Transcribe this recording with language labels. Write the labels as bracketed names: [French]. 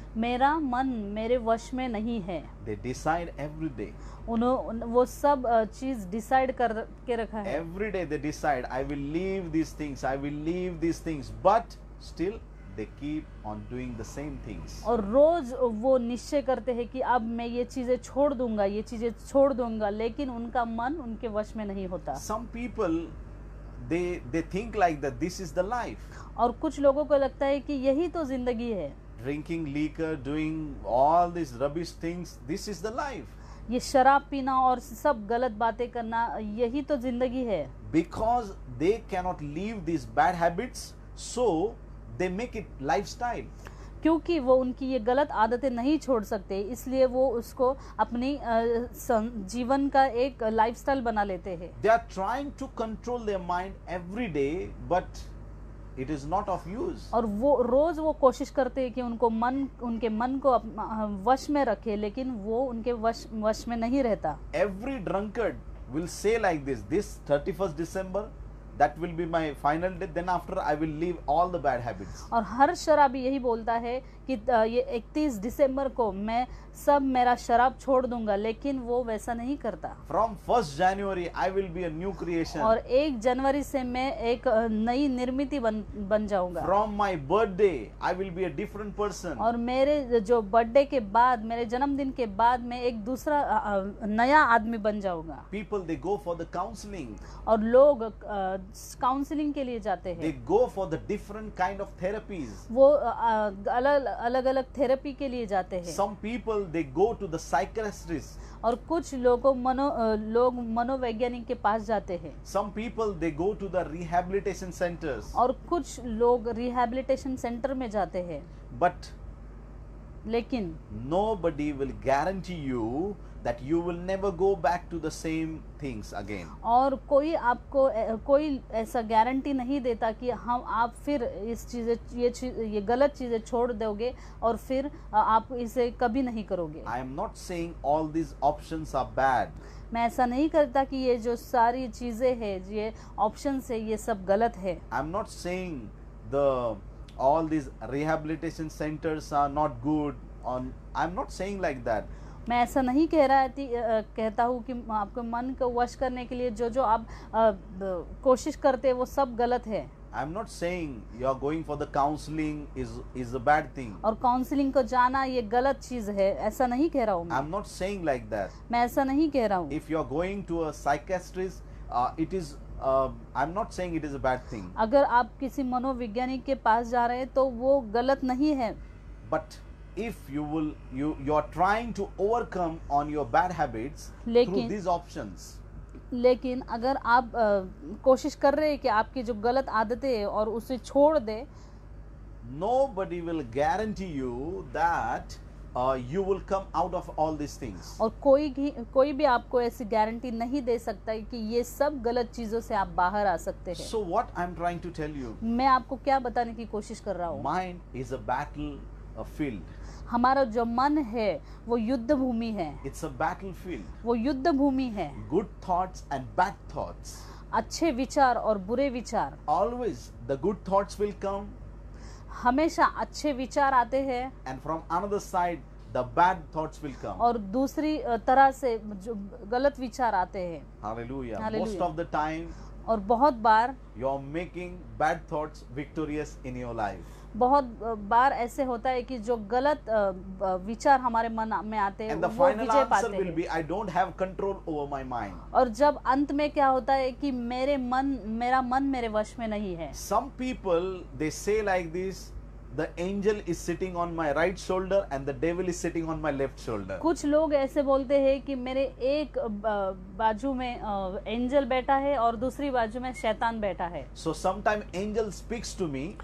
[Hindi] मेरा मन मेरे वश में नहीं है। [English] They decide every day. [Hindi] वो सब चीज डिसाइड कर के रखा है। [English] Every day they decide, I will leave these things, I will leave these things, but still they keep on doing the same things. [Hindi] और रोज वो निश्चय करते हैं कि अब मैं ये चीजें छोड़ दूंगा, लेकिन उनका मन उनके वश में नहीं होता। [English] Some people, they think like that this is the life. [Hindi] और कुछ लोगों को लगता है कि यही तो जिंदगी है। [English] Drinking liquor, doing all these rubbish things, this is the life. [Hindi] ये शराब पीना और सब गलत बातें करना, यही तो जिंदगी है। [English] Because they cannot leave these bad habits, so they make it lifestyle. [Hindi] क्योंकि वो उनकी ये गलत आदतें नहीं छोड़ सकते, इसलिए वो उसको अपनी जीवन का एक लाइफस्टाइल बना लेते हैं। [English] They are trying to control their mind every day, but it is not of use. [Hindi] और वो रोज वो कोशिश करते हैं कि उनके मन को वश में रखे, लेकिन वो उनके वश में नहीं रहता। [English] Every drunkard will say like this 31st December, that will be my final day, then after I will leave all the bad habits. [Hindi] और हर शराबी यही बोलता है कि ये 31 दिसंबर को मैं सब मेरा शराब छोड़ दूंगा, लेकिन वो वैसा नहीं करता। [English] From 1st January I will be a new creation. [Hindi] और 1 जनवरी से मैं एक नई निर्मिति बन जाऊंगा। [English] From my birthday I will be a different person. [Hindi] और मेरे जो बर्थडे के बाद, मेरे जन्मदिन के बाद मैं एक दूसरा नया आदमी बन जाऊंगा। [English] People, they go for the counseling. [Hindi] और लोग काउंसलिंग के लिए जाते [English] They [Hindi] हैं। [English] go for the different kind of therapies. [Hindi] वो अलग अलग थेरेपी के लिए जाते हैं। [English] Some people, they go to the psychiatrist. [Hindi] और कुछ लोग मनोवैज्ञानिक के पास जाते हैं। [English] Some people, they go to the rehabilitation centers. [Hindi] और कुछ लोग रिहैबिलिटेशन सेंटर में जाते हैं। [English] But [Hindi] लेकिन [English] nobody will guarantee you that you will never go back to the same things again. [Hindi] और कोई ऐसा गारंटी नहीं देता कि आप फिर ये गलत चीजें छोड़ दोगे और फिर आप इसे कभी नहीं करोगे। [English] I am not saying all these options are bad. [Hindi] मैं ऐसा नहीं करता कि ये जो सारी चीजें हैं, ये ऑप्शंस है, ये सब गलत है। [English] I am not saying all these rehabilitation centers are not good. I am not saying like that. [Hindi] मैं ऐसा नहीं कहता हूँ कि आपके मन को वश करने के लिए जो आप कोशिश करते हैं वो सब गलत है। [English] I'm not saying you are going for the counseling is a bad thing. [Hindi] और काउंसलिंग को जाना ये गलत चीज है, ऐसा नहीं कह रहा हूँ [English] I'm not saying like that. [Hindi] मैं ऐसा नहीं कह रहा हूँ। [English] If you are going to a psychiatrist, it is. I'm not saying it is a bad thing. [Hindi] अगर आप किसी मनोवैज्ञानिक के पास जा रहे हैं तो वो गलत नहीं है। [English] But if you are trying to overcome on your bad habits through these options. [Hindi] लेकिन अगर आप कोशिश कर रहे हैं कि आपकी जो गलत आदतें हैं और उसे छोड़ दे, [English] nobody will guarantee you that you will come out of all these things. [Hindi] और कोई भी आपको ऐसी गारंटी नहीं दे सकता है कि ये सब गलत चीजों से आप बाहर आ सकते हैं। [English] So what I'm trying to tell you, [Hindi] मैं आपको क्या बताने की कोशिश कर रहा हूँ, [English] mind is a battle field. [Hindi] हमारा जो मन है वो युद्ध भूमि है। [English] It's a battlefield. [Hindi] वो युद्ध भूमि है। [English] Good thoughts and bad thoughts. [Hindi] अच्छे विचार और बुरे विचार। [English] Always the good thoughts will come. [Hindi] हमेशा अच्छे विचार आते हैं। [English] And from another side the bad thoughts will come. [Hindi] और दूसरी तरह से जो गलत विचार आते हैं। Hallelujah. Hallelujah. [English] Most of the time [Hindi] और बहुत बार [English] you are making bad thoughts victorious in your life. [Hindi] बहुत बार ऐसे होता है कि जो गलत विचार हमारे मन में आते हैं वो विजय पाते हैं। [English] Be, I don't have control over my mind. [Hindi] और जब अंत में क्या होता है कि मेरा मन मेरे वश में नहीं है। [English] Some people they say like this, the angel is sitting on my right shoulder and the devil is sitting on my left shoulder. [Hindi] कुछ लोग ऐसे बोलते हैं कि मेरे एक बाजू में एंजल बैठा है और दूसरी बाजू में शैतान बैठा है। [English] So sometime angel speaks to me.